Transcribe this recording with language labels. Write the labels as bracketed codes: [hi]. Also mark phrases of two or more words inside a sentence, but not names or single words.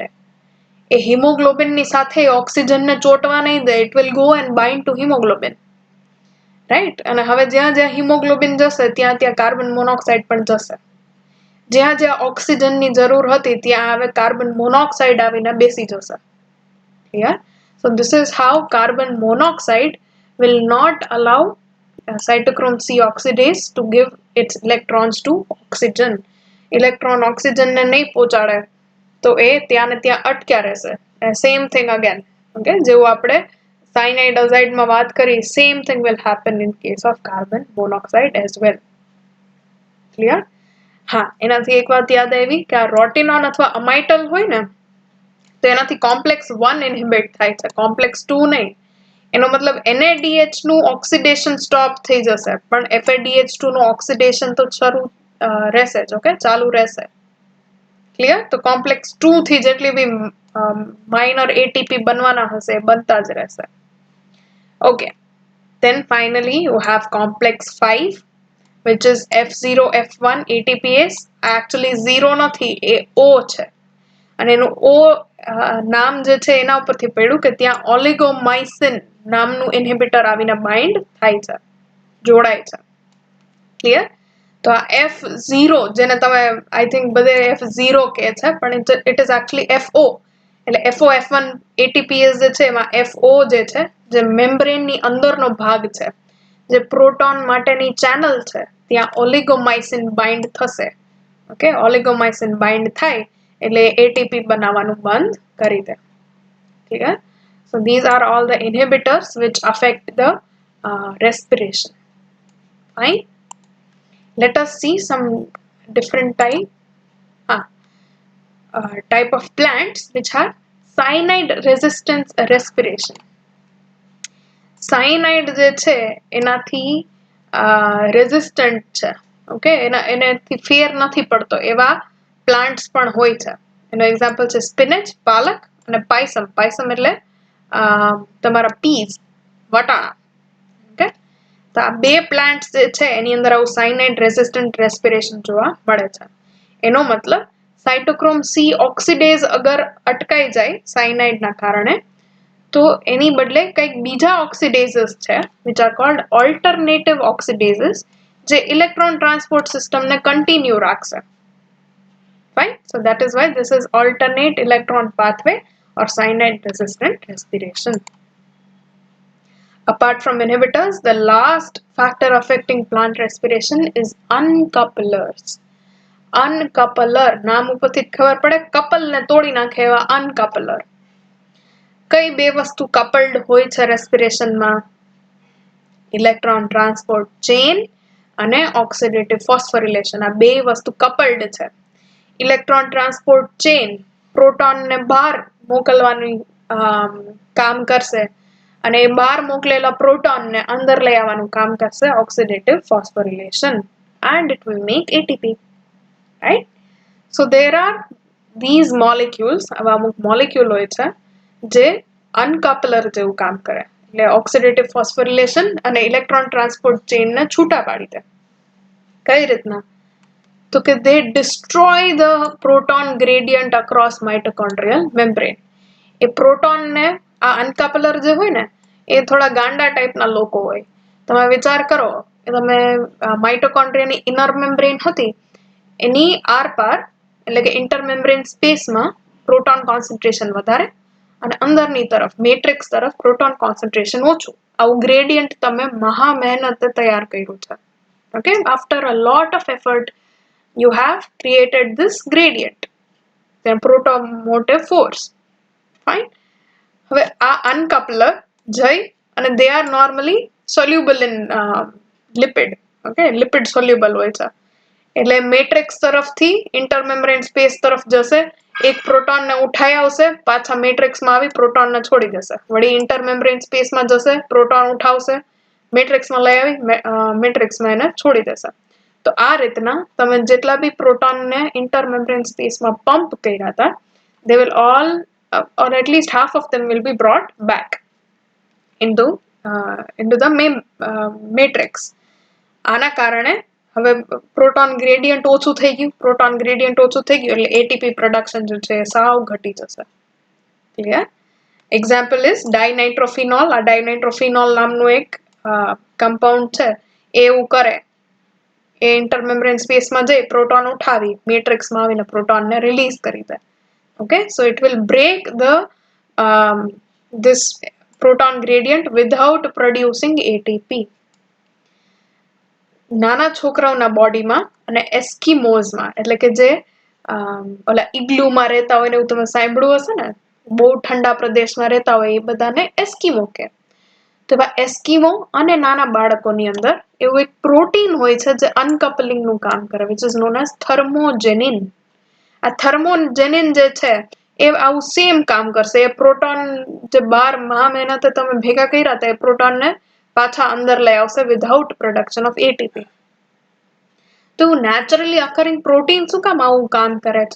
[gu] એ હિમોગ્લોબિનની સાથે ઓક્સિજનને ચોંટવા નહીં દે. [en] It will go and bind to hemoglobin, right. [gu] અને હવે જ્યાં જ્યાં હિમોગ્લોબિન જશે ત્યાં ત્યાં કાર્બન મોનોક્સાઇડ પણ જશે. જ્યાં જ્યાં ઓક્સિજનની જરૂર હતી ત્યાં હવે કાર્બન મોનોક્સાઇડ આવીને બેસી જશે. [en] ક્લિયર? So this is how carbon monoxide will not allow cytochrome C oxidase to give its electrons to oxygen. [gu] ઇલેક્ટ્રોન ઓક્સિજનને નહીં પહોંચાડે તો એ ત્યાં ને ત્યાં અટક્યા રહેશે. [en] Same thing again, ઓકે, [gu] જેવું આપણે સાયનાઇડ અઝાઇડમાં વાત કરી, [en] same thing will happen in case of carbon monoxide as well. ક્લિયર? [gu] હા, એનાથી એક વાત યાદ આવી કે આ રોટિનોન અથવા અમાઇટલ હોય ને તો એનાથી કોમ્પ્લેક્સ 1 ઇન્હિબિટ થાય છે, કોમ્પ્લેક્સ 2 નહીં. એનો મતલબ NADH નું ઓક્સિડેશન સ્ટોપ થઈ જશે પણ FADH2 નું ઓક્સિડેશન તો શરૂ રહેશે જ, ઓકે, ચાલુ રહેશે. [en] ક્લિયર? [gu] તો કોમ્પ્લેક્સ 2 થી જેટલી બી માઇનર ATP બનવાના હશે એ બનતા જ રહેશે. [en] ઓકે, then finally you have complex 5 which is F0F1 ATPase. [gu] actually 0 નથી, એ O છે અને એનું O નામ જે છે એના ઉપરથી પડ્યું કે ત્યાં ઓલિગોમાઇસિન નામનું ઇન્હિબિટર આવીને બાઇન્ડ થાય છે, જોડાય છે. ક્લિયર? તો આ F0 જેને તમે [en] I think [gu] બધે F0 કહે છે પણ [en] it is actually FO, [gu] એટલે FOF1 ATPase જે છે એમાં FO જે છે જે મેમ્બ્રેનની અંદરનો ભાગ છે, જે પ્રોટોન માટેની ચેનલ છે, ત્યાં ઓલિગોમાઇસિન બાઇન્ડ થશે. ઓકે, ઓલિગોમાઇસિન બાઇન્ડ થાય એટલે ATP બનાવવાનું બંધ કરી દે. [en] Clear? So these are all the inhibitors which affect the respiration. Fine. Let us see some different type of plants which have cyanide resistance respiration. [gu] Cyanide જે છે એનાથી રેઝિસ્ટન્ટ છે, ઓકે, એનાથી ફેર નથી પડતો એવા પ્લાન્ટ્સ પણ હોય છે. એનો એક્ઝામ્પલ છે સ્પિનેચ, પાલક અને પાયસમ. પાયસમ એટલે તમારા પીઝ, વટાણા. ઓકે, તો આ બે પ્લાન્ટ્સ જે છે એની અંદર આવું સાયનાઇડ રેઝિસ્ટન્ટ રેસ્પિરેશન જોવા મળે છે. એનો મતલબ સાઇટોક્રોમ સી ઓક્સિડેઝ અગર અટકાઈ જાય સાયનાઇડના કારણે તો એની બદલે કંઈક બીજા ઓક્સિડેઝસ છે [en] which are called alternative oxidases [gu] જે ઇલેક્ટ્રોન ટ્રાન્સપોર્ટ સિસ્ટમને કન્ટિન્યુ રાખશે. [en] Fine. So that is why this is alternate electron pathway or cyanide resistant respiration. Apart from inhibitors, the last factor affecting plant respiration is uncouplers. Uncoupler, [gu] નામ ઉપરથી ખબર પડે, કપલ ને તોડી નાખે એવા uncoupler. કઈ બે વસ્તુ કપલ્ડ હોય છે રેસ્પિરેશનમાં? ઇલેક્ટ્રોન ટ્રાન્સપોર્ટ ચેન અને ઓક્સિડેટિવ ફોસ્ફોરિલેશન. આ બે વસ્તુ કપલ્ડ છે. ઇલેક્ટ્રોન ટ્રાન્સપોર્ટ ચેન પ્રોટોનને બહાર મોકલવાનું કામ કરશે અને એ બહાર મોકલેલા પ્રોટોનને અંદર લઈ આવવાનું કામ કરશે ઓક્સિડેટિવ ફોસ્ફોરિલેશન [en] and it will make ATP, right? So there are these molecules, [gu] આવા અમુક મોલેક્યુલ હોય છે જે અનકપલર જેવું કામ કરે, એટલે ઓક્સિડેટિવ ફોસ્ફોરિલેશન અને ઇલેક્ટ્રોન ટ્રાન્સપોર્ટ ચેનને છૂટા પાડી દે. કઈ રીતના? તો કે [en] they destroy the proton gradient across mitochondrial membrane. [gu] એ પ્રોટોનને, આ અનકપલર જે હોય ને એ થોડા ગાંડા ટાઈપના લોકો હોય. તમે વિચાર કરો કે તમે માઇટોકોન્ડ્રિયાની ઇનર મેમ્બ્રેન હતી એની આરપાર એટલે કે ઇન્ટરમેમ્બ્રેન સ્પેસમાં પ્રોટોન કોન્સન્ટ્રેશન વધારે અને અંદરની તરફ મેટ્રિક્સ તરફ પ્રોટોન કોન્સન્ટ્રેશન ઓછું. આવું ગ્રેડિયન્ટ તમે મહા મહેનતે તૈયાર કર્યું છે. [en] Okay, after a lot of effort you have created this gradient, then proton motive force. Fine. [gu] હવે આ uncoupler જઈ અને [en] they are normally soluble in lipid. [gu] Okay, [en] lipid soluble [gu] હોય છે. એટલે મેટ્રિક્સ તરફથી ઇન્ટરમેમ્બ્રેન સ્પેસ તરફ જશે, એક પ્રોટોનને ઉઠાઈ આવશે, પાછા મેટ્રિક્સમાં આવી પ્રોટોનને છોડી દેશે, વળી ઇન્ટરમેમ્બ્રેન સ્પેસમાં જશે, પ્રોટોન ઉઠાવશે, મેટ્રિક્સમાં લઈ આવી મેટ્રિક્સમાં એને છોડી દેશે. તો આ રીતના તમે જેટલા બી પ્રોટોનને ઇન્ટરમેમ્બ્રેન સ્પેસમાં પંપ કર્યા હતા, they will all or at least half of them will be brought back into the matrix. આના કારણે હવે પ્રોટોન ગ્રેડિયન્ટ ઓછું થઈ ગયું, પ્રોટોન ગ્રેડિયન્ટ ઓછું થઈ ગયું એટલે એટીપી પ્રોડક્શન જે છે સાવ ઘટી જશે. [en] Clear? Example is dinitrophenol. [gu] આ ડાયનાઇટ્રોફિનોલ નામનું એક કમ્પાઉન્ડ છે, એવું કરે, એ ઇન્ટરમેમ્બ્રેન સ્પેસમાં જઈ પ્રોટોન ઉઠાવી મેટ્રિક્સમાં આવીને પ્રોટોનને રિલીઝ કરી દે. [en] Okay, so it will break this proton gradient without producing ATP. [gu] નાના છોકરાઓના બોડીમાં અને એસ્કિમોઝમાં એટલે કે જે ઓલા ઇગ્લુમાં રહેતા હોય ને એવું તમે સાંભળ્યું હશે ને, બહુ ઠંડા પ્રદેશમાં રહેતા હોય એ બધાને એસ્કિમો કહે. તો એવા એસ્કિમો અને નાના બાળકોની અંદર એવું એક પ્રોટીન હોય છે જે અનકપલિંગનું કામ કરે, [en] which is known as thermogenin. [gu] આ થર્મોજેનિન જે છે એ આવું સેમ કામ કરશે. એ પ્રોટોન જે બહાર મહા મહેનતે તમે ભેગા કર્યા હતા એ પ્રોટોનને પાછા અંદર લઈ આવશે [en] without production of ATP. [gu] તો [en] naturally occurring protein [gu] શું કામ આવું કામ કરે છે?